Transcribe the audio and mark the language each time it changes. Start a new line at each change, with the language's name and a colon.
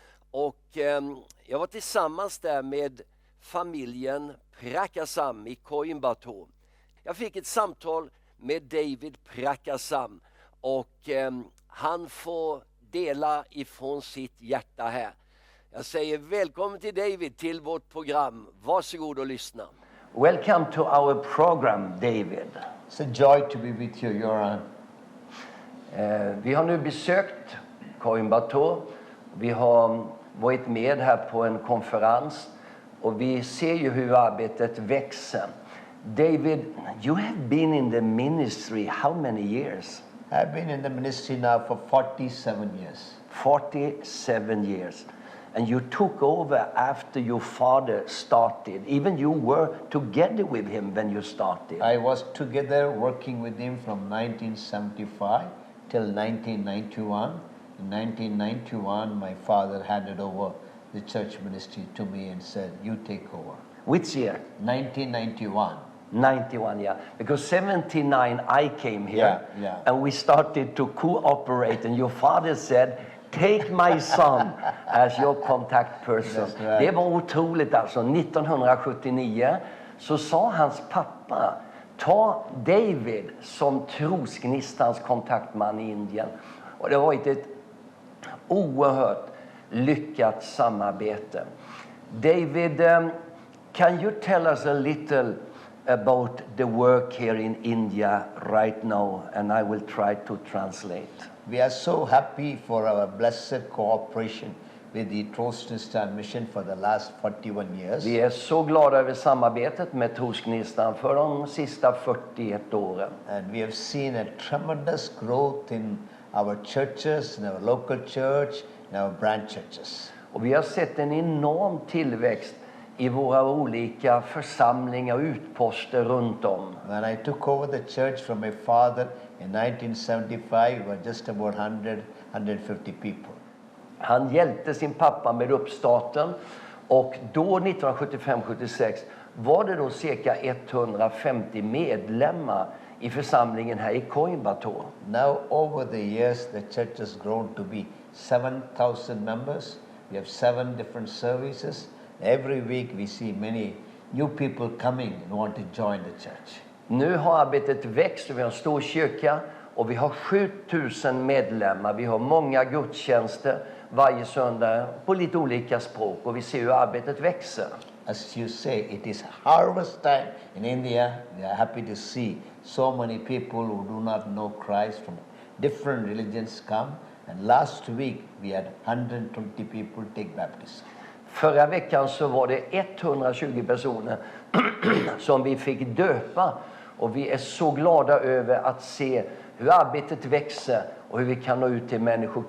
Swedish: Och jag var tillsammans där med familjen Prakasam i Coimbatore. Jag fick ett samtal med David Prakasam och han får dela ifrån sitt hjärta här. Jag säger välkommen till David till vårt program. Varsågod och lyssna.
English: Welcome to our program, David. It's a joy to be with you, Göran. Vi har nu besökt Coimbatore. Vi har varit med här på en konferens och vi ser ju hur arbetet växer. David, you have been in the ministry how many years? I've been in the ministry now for 47 years. 47 years. And you took over after your father started. Even you were together with him when you started. I was together working with him from 1975 till 1991. In 1991, my father handed over the church ministry to me and said, you take over. Which year? 1991. 91, yeah. Because 79 I came here Yeah. and we started to cooperate and your father said, take my son as your contact person. That's right.
Swedish: Det var otroligt alltså. 1979 så sa hans pappa, ta David som Trosgnistans kontaktman i Indien. Och det har varit ett oerhört lyckat samarbete.
English: David, can you tell us a little about the work here in India right now, and I will try to translate. We are so happy for our blessed cooperation with the Trosgnistan mission for the last 41 years.
Swedish: Vi är så glada över samarbetet med Trosgnistan för de sista 41 åren.
English: And we have seen a tremendous growth in our churches, in our local church, in our branch churches.
Swedish: Och vi har sett en enorm tillväxt i våra olika församlingar och utposter runt om.
English: When I took over the church from my father in 1975, we were just about 150 people.
Swedish: Han hjälpte sin pappa med uppstarten och då 1975-76 var det då cirka 150 medlemmar i församlingen här i Coimbatore.
English: Now over the years the church has grown to be 7,000 members. We have 7 different services. Every week we see many new people coming and want to join the church.
Swedish: Nu har arbetet växt och vi har en stor kyrka och vi har 7000 medlemmar. Vi har många gudstjänster varje söndag på lite olika språk och vi ser hur arbetet växer.
English: As you say, it is harvest time in India. We are happy to see so many people who do not know Christ from different religions come. And last week we had 120 people take baptism.
Swedish: Förra veckan så var det 120 personer som vi fick döpa och vi är så glada över att se hur arbetet växer och hur vi kan nå ut till människor.